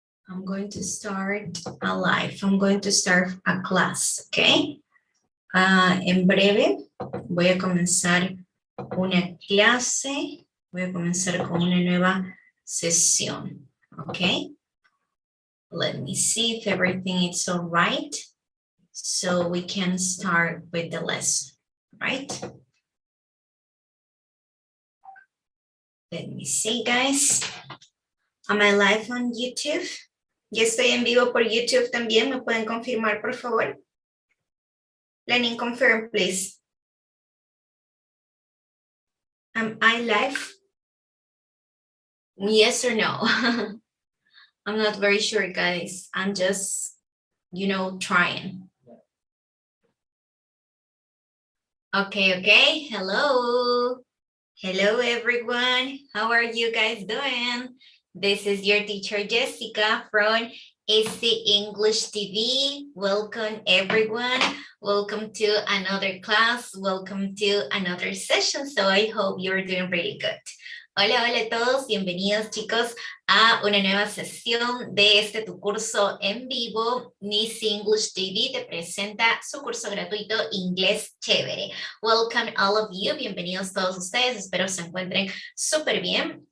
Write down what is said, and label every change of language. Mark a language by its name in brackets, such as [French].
[English] I'm going to start a class, okay? [Spanish] En breve voy a comenzar una clase. Voy a comenzar con una nueva sesión, okay? [English] Let me see if everything is all right. So we can start with the lesson, right? Let me see, guys. Am I live on YouTube? [Spanish] Ya estoy en vivo por YouTube también. ¿Me pueden confirmar, por favor? [English] Lenin, confirm, please. Am I live? Yes or no? I'm not very sure, guys. I'm just, trying. Okay. Hello. Hello, everyone. How are you guys doing? This is your teacher, Jessica, from AC English TV. Welcome, everyone. Welcome to another class. Welcome to another session. So I hope you're doing really good. [Spanish] Hola a todos. Bienvenidos, chicos, a una nueva sesión de tu curso en vivo. AC English TV te presenta su curso gratuito Inglés Chévere. [English] Welcome all of you. [Spanish] Bienvenidos todos ustedes. Espero se encuentren súper bien.